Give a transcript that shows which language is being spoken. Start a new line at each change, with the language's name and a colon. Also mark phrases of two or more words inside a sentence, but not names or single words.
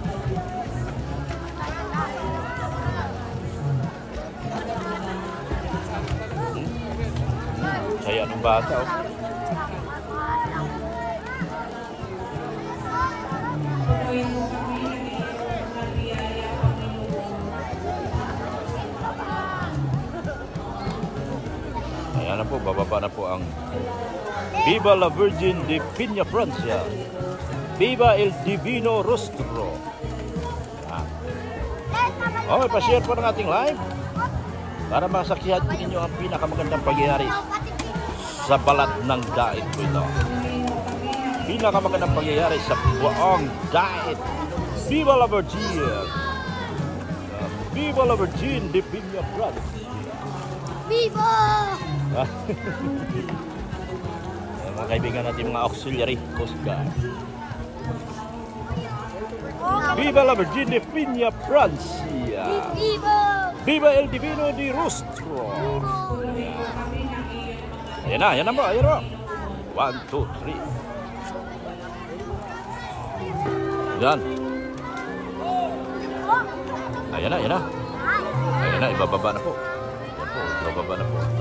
Filipino: Saya ng bata oh. Ayan na po, bababa na po ang
Spanish: Viva la Virgin de Piña Francia. Viva el Divino Rostro.
Filipino: Okay, pa-share po ng ating live para masaksihan po ninyo ang pinakamagandang pangyayari sa balat ng dait po ito. Pinakamagandang pangyayari sa buong dait.
Spanish: Viva la Virgin! Viva la Virgin de Piña Francia! Viva!
Filipino: Ayan, mga kaibigan natin, mga auxiliary Coast Guard.
Spanish: Viva la Virginia Piña Francia! Viva! Viva el Divino di Rostro!
Filipino: Ayan na po, ayan na po. 1, 2, 3. Yan. Ayan na, ayan na. Ayan na, ibababa na po. Ayan po, ibababa na po.